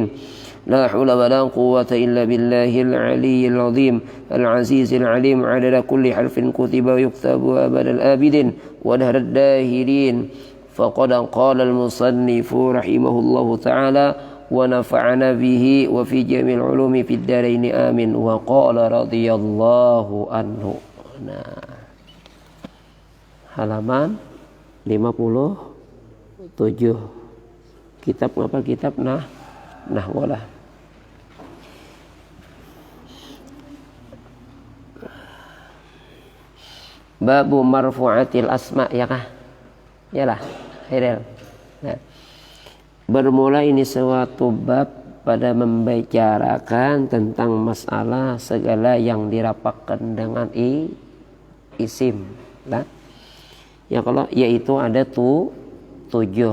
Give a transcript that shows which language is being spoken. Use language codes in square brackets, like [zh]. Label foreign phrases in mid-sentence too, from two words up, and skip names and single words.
[ar] لا حول ولا قوة إلا بالله العلي العظيم العزيز العليم عدد كل حرف كتب ويكتب أبد الآبدين ودهر الداهرين. فقد قال المصنف رحمه الله تعالى ونفعنا به وفي جميع العلوم في الدارين آمين. وقال رضي الله عنه. [ms] Nah, halaman 57. Kitab apa? Kitab Nahwalah. [ar] باب مرفوعات الأسماء, [ms] ya kah? Yalah, Khairil. Nah, bermula ini suatu bab pada membicarakan tentang masalah segala yang dirapatkan dengan isim. Nah, ya kalau yaitu ada 7.